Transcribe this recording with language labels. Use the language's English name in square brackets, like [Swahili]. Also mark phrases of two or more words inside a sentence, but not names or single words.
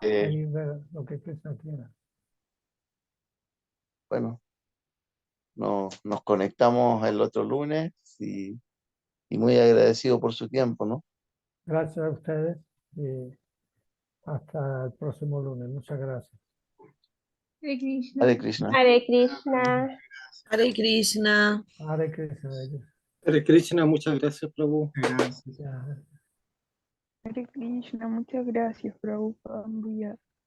[Spanish] Ahí ver lo que Krishna quiera. bueno, nos conectamos el otro lunes y muy agradecido por su tiempo, ¿no? Gracias a ustedes y hasta el próximo lunes. Muchas gracias. Hare Krishna. Hare Krishna. Hare Krishna. Hare Krishna. Hare Krishna. Hare Krishna, muchas gracias, Prabhu. Gracias. Ya. Hare Krishna, muchas gracias, Prabhupada.